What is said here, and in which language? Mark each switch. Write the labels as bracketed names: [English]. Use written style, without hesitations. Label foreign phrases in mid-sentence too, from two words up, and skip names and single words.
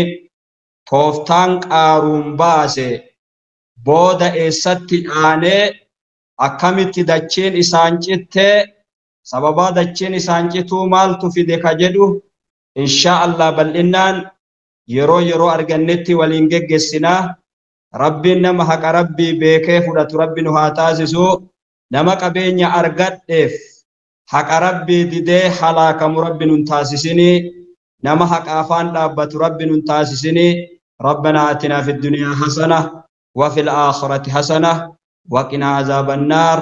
[Oromo] Tooftaan qaaruun baase booda eessatti dhaanee akkamitti dachiin isaan cittee sababaa dachiin isaan cituu maaltu fide ka jedhu inshaallah bal'innaan yeroo argannetti waliin geggeessinaa. Rabbiin nama haqa rabbii beekee fudhatu rabbi nu haa taasisu. Nama qabeenya argadheef haqa rabbii didee halaakamu rabbi nun taasisinii. Nama haqa afaan dhaabbatu rabbi nun taasisinii. [Arabic] ربنا آتنا في الدنيا حسنة وفي الآخرة حسنة وقنا عذاب النار.